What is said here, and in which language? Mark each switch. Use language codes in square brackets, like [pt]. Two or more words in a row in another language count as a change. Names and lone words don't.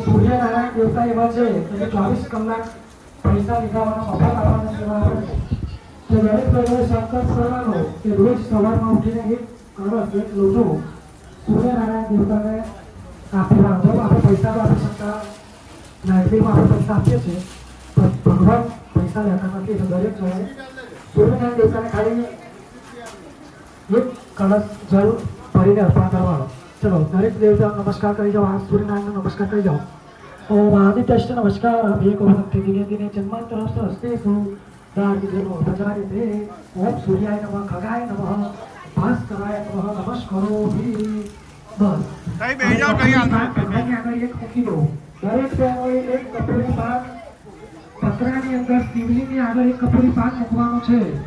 [gu] સૂર્યનારાયણ દેવતા એવા છે કે 24 કલાક પૈસા નીકળવાનો મફત આપવાના સેવા આપે છે તો દરેક લોકોએ સંકલ્પ કરવાનો કે રોજ સવારમાં ઉઠીને એક કળશ એક લોટો સૂર્યનારાયણ દેવતાને આપવાનો બરાબર આપણે પૈસા તો આપી શકતા નાગરિકમાં આપણે પૈસા આપીએ છીએ પણ ભગવાન પૈસા લેતા નથી એટલે દરેક જણે સૂર્યનારાયણ દેવતાને ખાલી એક કળશ જળ ભરીને અર્પણ કરવાનો ચલો દરેક દેવતા નમસ્કાર કરી જાઓ આ સૂર્યનારાયણનો નમસ્કાર કરી જાઓ [sa] ओम आदित्यश्च नमस्कार एक भक्ति दिने दिने जन्मांतरस्थ हस्तेषु दार्दिनो प्रचारिते ओम सूर्याय नमः खगाय नमः भास्कराय नमः नमस्कारो [hi] भी बस [gu] કઈ બેહી જાઓ કઈ આગળ એક મૂકી દો દરેક બેનોએ એક કપૂરી પાન પતરાની અંદર શિવલિંગની આગળ એક કપૂરી પાન મૂકવાનું છે